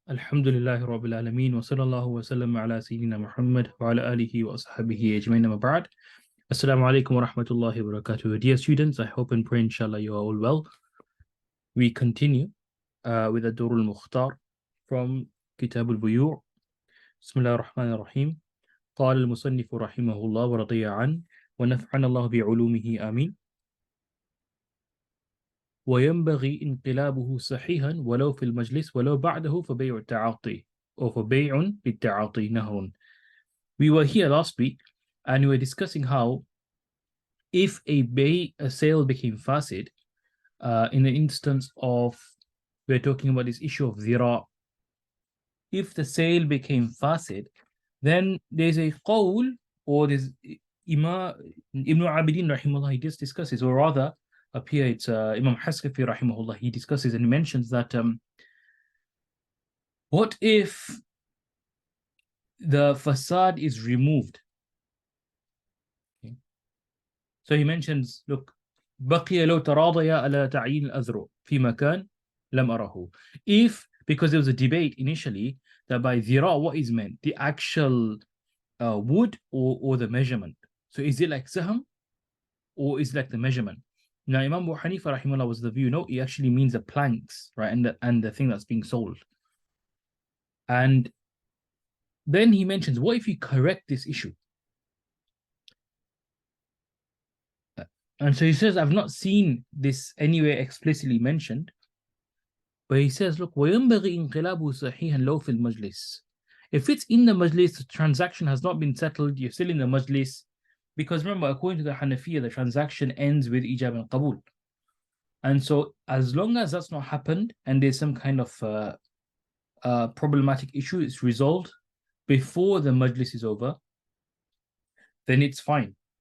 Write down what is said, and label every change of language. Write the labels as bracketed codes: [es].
[ar] الحمد لله رب العالمين وصلى الله وسلم على سيدنا محمد وعلى آله وأصحابه أجمعين أما بعد. Assalamu alaikum wa rahmatullahi wa barakatuh. [en] Dear students, I hope and pray inshallah you are all well. We continue with the Durul Mukhtar from Kitab al-Buyu'. [ar] Bismillah ar-Rahman ar-Rahim. قال المصنف رحمه الله ورضي عنه ونفعنا الله بعلومه آمين. وينبغي انقلابه صحيحا ولو في المجلس ولو بعده فبيع التعاطي [en] or [ar] فبيع بالتعاطي نهر. [en] We were here last week and we were discussing how if a sale became fasid, in the instance of, we're talking about this issue of zira. If the sale became fasid, then there's a qawl, or there's Ibn Abidin rahimahullah, he just discusses, or rather up here it's Imam Haskafi rahimahullah, he discusses and he mentions that what if the fasad is removed? Okay. So he mentions, look, [ar] بقي لو تراضيا على تعيين الأذرع في مكان لم أره. [en] If, because there was a debate initially that by dhira, what is meant? The actual wood or the measurement. So is it like saham or is it like the measurement? Now Imam Abu Hanifa rahimahullah was the view, no, it actually means the planks, right? And the thing that's being sold. And then he mentions, what if you correct this issue? And so he says, I've not seen this anywhere explicitly mentioned. But he says, look, [ar] وَيَنْبَغِي إِنْقِلَابُهُ صَحِيحًا لَوْ فِي الْمَجْلِسِ. [en] If it's in the majlis, the transaction has not been settled, you're still in the majlis. Because remember, according to the Hanafiya, the transaction ends with ijab and qabul. And so as long as that's not happened and there's some kind of problematic issue, it's resolved before the majlis is over, then it's fine.